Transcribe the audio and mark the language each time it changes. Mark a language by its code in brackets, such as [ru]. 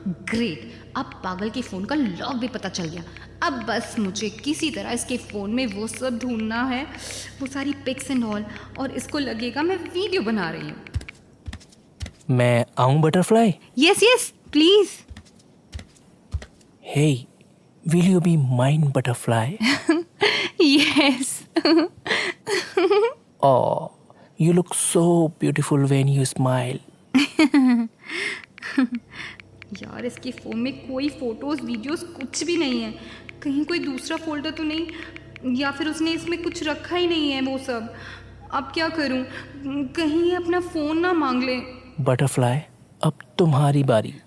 [hi] Great, अब पागल के फ़ोन का लॉक भी पता चल गया। अब बस मुझे किसी तरह इसके फ़ोन में वो सब ढूंढना है, वो सारी [en] pics and all, [hi] और इसको लगेगा मैं वीडियो बना रही हूँ। मैं आऊं butterfly? [en] Yes yes please. Hey, will you be mine butterfly? Yes. Oh, you look so beautiful when you smile. [hi] यार इसके फ़ोन में कोई फ़ोटोज़ वीडियोज़ कुछ भी नहीं है। कहीं कोई दूसरा फोल्डर तो नहीं, या फिर उसने इसमें कुछ रखा ही नहीं है वो सब। अब क्या करूं? कहीं ये अपना फ़ोन ना मांग ले। बटरफ्लाई, अब तुम्हारी बारी।